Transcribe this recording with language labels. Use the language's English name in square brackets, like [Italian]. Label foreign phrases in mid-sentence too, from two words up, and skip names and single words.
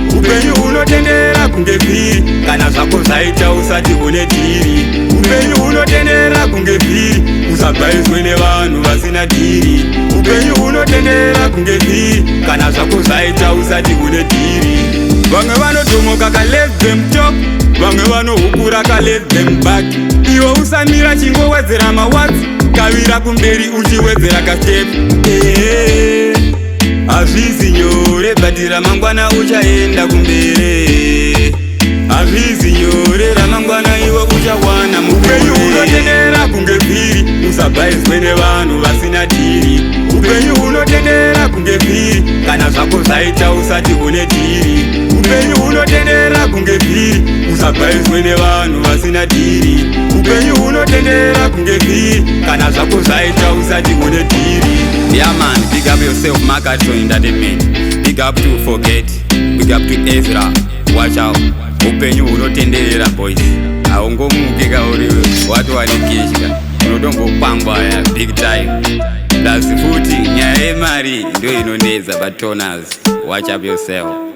[Shona] Upenyu hunotendera kunge vhiri, kana zvako zvaita usati une dhiri. Upenyu hunotendera kunge vhiri, usabhaizwe nevanhu vasina dhiri. Upenyu hunotendera kunge vhiri, kana zvako zvaita usati une dhiri. Vamwe vanotomoka ka [English] let them talk, [Shona] vamwe vanohukura ka [English] let them back. [Shona] Iwe usamira chingowedzera mawatsi, kavira kumberi uchiwedzera ka step. Eh, hazvizi nyore, but ramangwana uchaenda kumberi. Hazvizi nyore, ramangwana iwe uchawana mupenyu. Upenyu hunotendera kunge vhiri, usabhaizwe nevanhu vasina dhiri. Upenyu hunotendera kunge vhiri, kana zvako zvaita usati une dhiri. Upenyu hunotendera kunge vhiri, usabhaizwe nevanhu vasina dhiri. Upenyu hunotendera kunge vhiri, kana zvako zvaita usati une dhiri. [English] Yeah man, big up yourself, Makato Entertainment. Big up to Forget, big up to Ezra, watch out. [Shona] Upenyu hunotenderera boys, haungomuki kauri wati wane kishka, unotongopangwa ya [English] big time. [Shona] Plus futi nyaya yemari ndio inonetsa, but Toners, [English] watch up yourself.